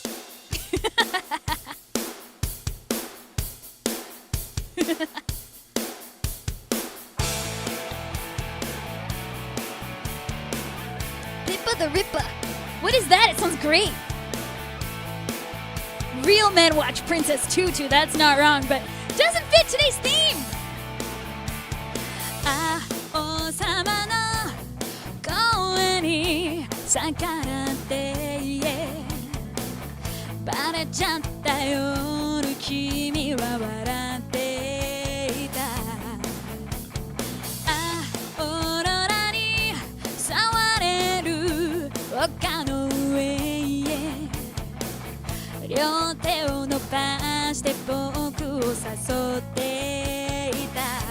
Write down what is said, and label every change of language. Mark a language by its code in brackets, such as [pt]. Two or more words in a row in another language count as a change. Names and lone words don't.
[en] Pippa the Rippa. What is that? It sounds great. Real men watch Princess Tutu. That's not wrong, but doesn't fit today's theme. [ja] あ、王様の声に逆らってバレちゃった夜君笑っていたあオーロラに触れる丘の上へ両手を伸ばして僕を誘っていた